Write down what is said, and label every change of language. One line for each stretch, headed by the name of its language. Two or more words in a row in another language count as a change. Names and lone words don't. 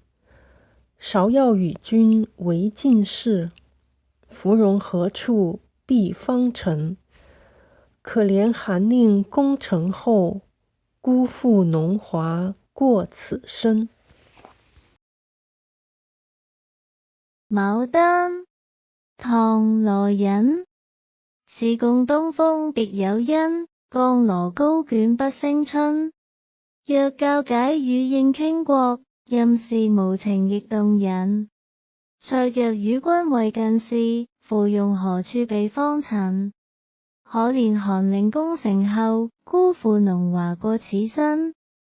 Chinese: 芍药与君为近事，芙蓉何处避芳尘。可怜寒令宫城后，辜负浓华过此身。牡丹，唐· 羅隱。試供東風別有因，絳羅高卷不勝春。若教解語應傾國，任是無情亦動人。綵若與君為近事，芙蓉何處避芳塵。可憐寒令宮城後，辜負濃華過此身。